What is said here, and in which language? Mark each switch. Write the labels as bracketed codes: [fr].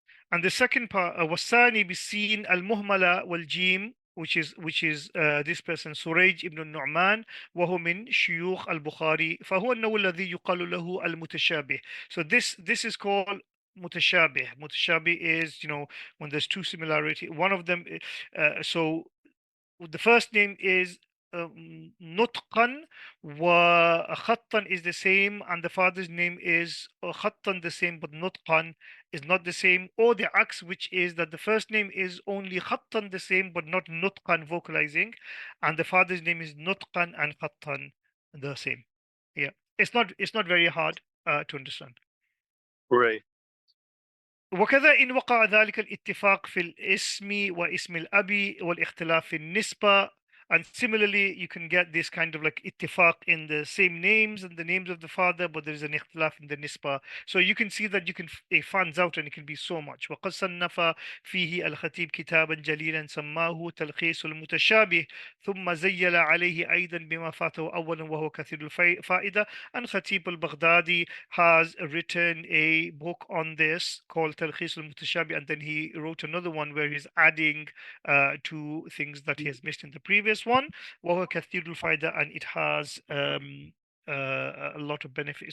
[en] And the second part [ar] والثاني بالسين المهملة والجيم, which is this person سريج ابن النعمان وهو من شيوخ البخاري فهو النوع الذي يقال له المتشابه. [en] So this is called متشابه. متشابه is when there's two similarity. One of them so the first name is Nutqan, wa Khattan is the same, and the father's name is Khattan the same, but Nutqan is not the same, or the axe, which is that the first name is only Khattan the same, but not Nutqan vocalizing, and the father's name is Nutqan and Khattan the same. Yeah, it's not very hard to understand. Right. [ar] وكذا إن وقع ذلك الاتفاق في الاسم واسم الأب والاختلاف في النسبة. [en] And similarly, you can get this kind of like ittifaq in the same names and the names of the father, but there's an ikhtilaf in the nisba. So you can see that it fans out and it can be so much. [ar] وقد صنف فيه الخطيب كتابا جليلا سماه تلخيص المتشابه ثم زيل عليه أيضا بما فاته أولا وهو كثير الفائدة. [en] And Khatib al-Baghdadi has written a book on this called Talkhis al-Mutashabi, and then he wrote another one where he's adding to things that he has missed in the previous one. [ar] وهو كثير الفائدة, [en] and it has a lot of benefit.